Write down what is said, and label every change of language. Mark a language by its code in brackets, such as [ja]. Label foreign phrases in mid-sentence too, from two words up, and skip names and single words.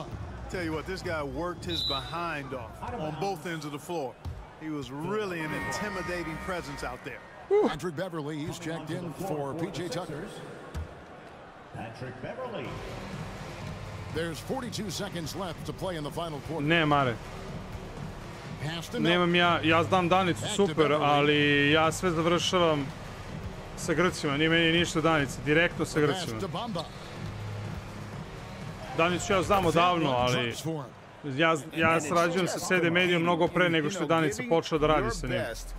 [en] Tell you what, this guy worked his behind off on both ends of the floor. He was really an intimidating presence out there. Patrick Beverly, he's checked in for PJ Tucker. Patrick Beverly. There's 42 seconds left to play in the final quarter. [sr] Ne, Mare. Nemam ja znam Danicu, super, ali ja sve završavam sa Grcima, nije meni ništa Danica, direktno sa Grcima. Danicu ja znam odavno, ali ja sarađujem sa CD medijom mnogo pre nego što je Danica počela da radi sa njim.